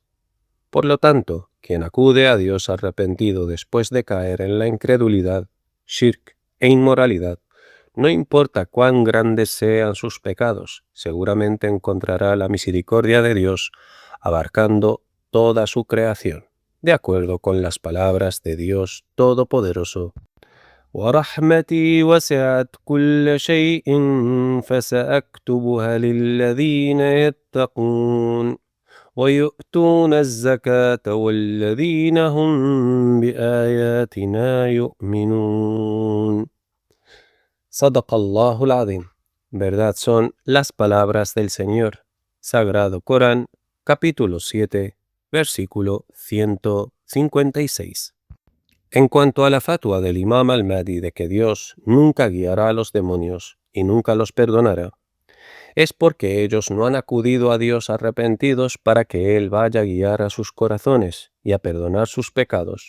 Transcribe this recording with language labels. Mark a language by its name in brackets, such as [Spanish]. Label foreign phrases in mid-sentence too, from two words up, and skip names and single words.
[Spanish] Por lo tanto, quien acude a Dios arrepentido después de caer en la incredulidad, shirk e inmoralidad, no importa cuán grandes sean sus pecados, seguramente encontrará la misericordia de Dios abarcando toda su creación, de acuerdo con las palabras de Dios Todopoderoso. [Arabic] وَرَحْمَتِي وَسِعَتْ كُلَّ شَيْءٍ فَسَأَكْتُبُهَا لِلَّذِينَ يَتَّقُونَ ويؤتون الزكاة والذين هم بآياتنا يؤمنون. صدق الله العظيم. [Spanish] Verdad son las palabras del Señor. Sagrado Corán, capítulo 7, versículo 156. En cuanto a la fatua del Imam al-Mahdi de que Dios nunca guiará a los demonios y nunca los perdonará, es porque ellos no han acudido a Dios arrepentidos para que Él vaya a guiar a sus corazones y a perdonar sus pecados.